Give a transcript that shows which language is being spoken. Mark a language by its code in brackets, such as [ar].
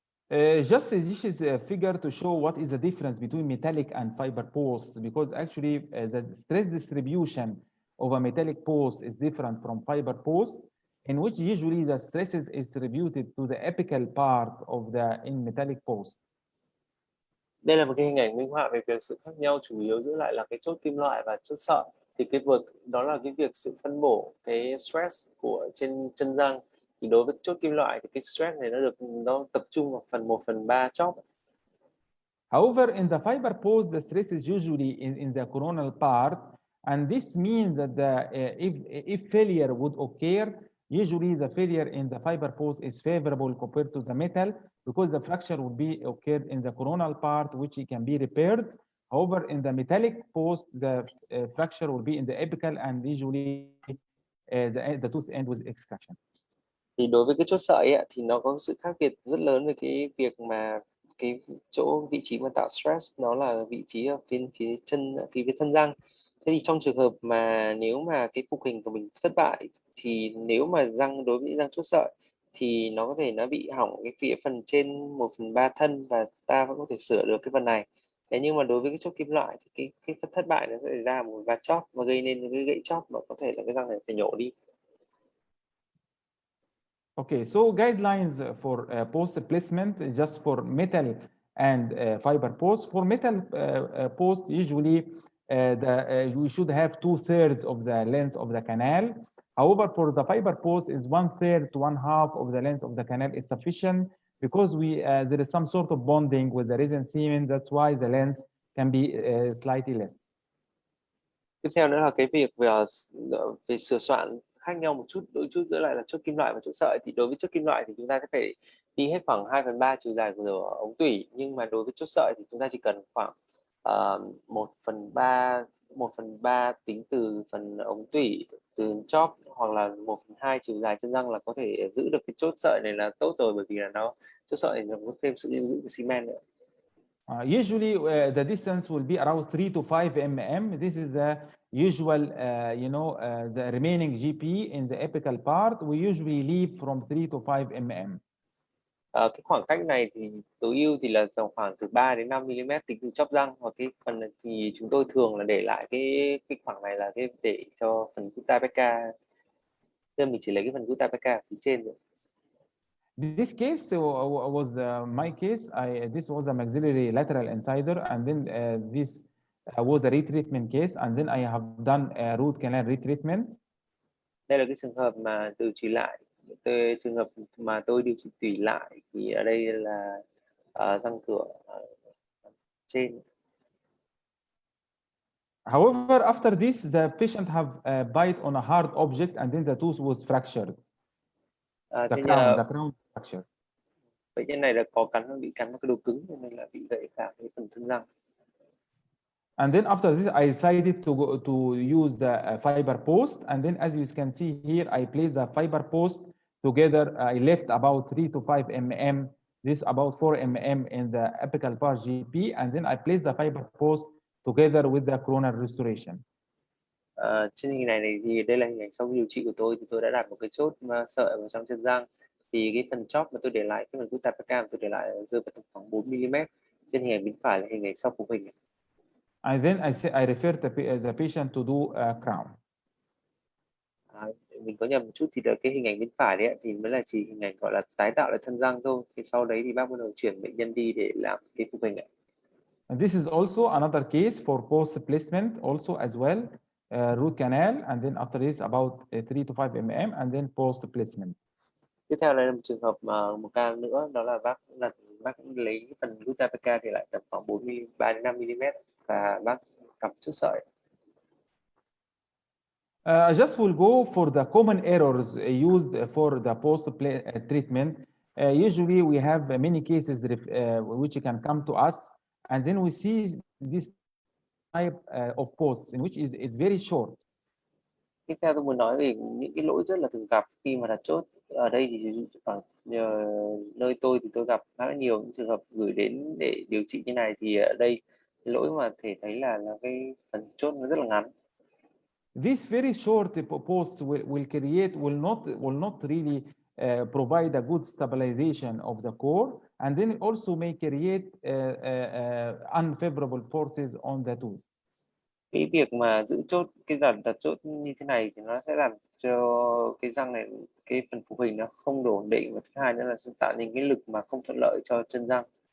[en] Just this is a figure to show what is the difference between metallic and fiber posts, because actually the stress distribution of a metallic post is different from fiber post, in which usually the stresses is distributed to the apical part of the in metallic post. [vi] Đây là một cái hình ảnh minh họa về việc sự khác nhau chủ yếu giữa lại là cái chốt kim loại và chốt sợi. Thì cái vực đó là cái việc sự phân bổ cái stress của trên chân răng. Thì đối với chốt kim loại thì cái stress này nó tập trung vào phần 1/3 chóp. [en] However, in the fiber post, the stress is usually in the coronal part, and this means that if failure would occur, usually the failure in the fiber post is favorable compared to the metal, because the fracture would be occurred in the coronal part, which it can be repaired. However, in the metallic post, the fracture will be in the apical, and usually the tooth end with extraction. [vi] Thì đối với cái chốt sợi ấy, thì nó có sự khác biệt rất lớn về cái việc mà cái vị trí mà tạo stress nó là vị trí ở phía thân răng. Thế thì trong trường hợp mà nếu mà cái phục hình của mình thất bại, thì nếu mà đối với răng chốt sợi thì nó có thể nó bị hỏng cái phía phần trên 1/3 thân, và ta vẫn có thể sửa được cái phần này. Thế nhưng mà đối với cái chốt kim loại thì cái phần thất bại nó sẽ ra một vạt chóp và gây nên cái gãy chóp, và có thể là cái răng này phải nhổ đi. [en] Okay, so guidelines for post placement just for metal and fiber post. For metal post, usually we should have 2/3 of the length of the canal. However, for the fiber post, is 1/3 to 1/2 of the length of the canal is sufficient, because there is some sort of bonding with the resin cement. That's why the length can be slightly less. [vi] Tiếp theo nữa là cái việc về sửa soạn khác nhau một chút giữa lại là chốt kim loại và chốt sợi. Thì đối với chốt kim loại thì chúng ta sẽ phải đi hết khoảng 2/3 chiều dài của ống tủy, nhưng mà đối với chốt sợi thì chúng ta chỉ cần khoảng 1/3 tính từ phần ống tủy, từ chóp, hoặc là 1/2 chiều dài chân răng là có thể giữ được cái chốt sợi này là tốt rồi, bởi vì là chốt sợi này nó có thêm sự lưu giữ của xi men nữa. [en] Usually the distance will be around 3 to 5 mm. This is the usual, the remaining GP in the apical part. We usually leave from 3 to 5 mm. [vi] Cái khoảng cách này thì tối ưu thì là khoảng từ 3 đến 5 mm tính từ chóp răng, hoặc cái phần này thì chúng tôi thường là để lại cái khoảng này là cái để cho phần gutta perca, nên mình chỉ lấy cái phần gutta perca phía trên rồi. [en] This case was my case. This was a maxillary lateral incisor, and then this was a retreatment case, and then I have done a root canal retreatment. [vi] Đây là cái trường hợp mà điều trị lại. Trường hợp mà tôi điều trị tủy lại thì ở đây là răng cửa trên. [en] However, after this, the patient have a bite on a hard object, and then the tooth was fractured. The crown fracture. [vi] Bệnh nhân này là bị cắn vào cái đồ cứng, nên là bị gãy cả cái phần thân răng. [en] And then after this, I decided to use the fiber post, and then as you can see here, I placed the fiber post together. I left about 3 to 5 mm. This about 4 mm in the apical part GP, and then I placed the fiber post together with the coronal restoration. [vi] Trên hình này thì đây là hình ảnh sau điều trị của tôi, thì tôi đã đặt một cái chốt sợi vào trong chân răng. Thì cái phần chóp mà tôi để lại, cái phần gutta perca tôi để lại rơi vào khoảng 4 mm. Trên hình ảnh bên phải là hình ảnh sau phục hình. [en] And then I referred the patient to do a crown. [vi] Mình có nhầm một chút, thì là cái hình ảnh bên phải đấy thì mới là chỉ hình ảnh gọi là tái tạo lại thân răng thôi. Thì sau đấy thì bác bắt đầu chuyển bệnh nhân đi để làm cái phục hình này. [en] And this is also another case for post placement also as well, root canal, and then after this about 3 to 5 mm, and then post placement. [vi] Tiếp theo là một trường hợp một ca nữa, đó là bác lấy phần gutta perca thì lại tầm khoảng 3 đến 5 mm và bác cắm chốt sợi. [en] I just will go for the common errors used for the post treatment. Usually we have many cases which can come to us, and then we see this type of posts in which is very short. [vi] Tiếp theo tôi muốn nói về những cái lỗi rất là thường gặp khi mà đặt chốt. Ở đây thì ở nơi tôi thì tôi gặp khá là nhiều những trường hợp gửi đến để điều trị như này, thì ở đây cái lỗi mà thể thấy là cái phần chốt nó rất là ngắn. [en] This very short posts will not really provide a good stabilization of the core, and then also may create unfavorable forces on the tooth. [vi] Cái việc mà giữ chốt, cái đặt chốt như thế này thì nó sẽ làm cho cái răng này, cái phần phụ hình nó không đủ ổn định, và thứ hai nữa là sẽ tạo nên cái lực mà không thuận lợi cho chân răng.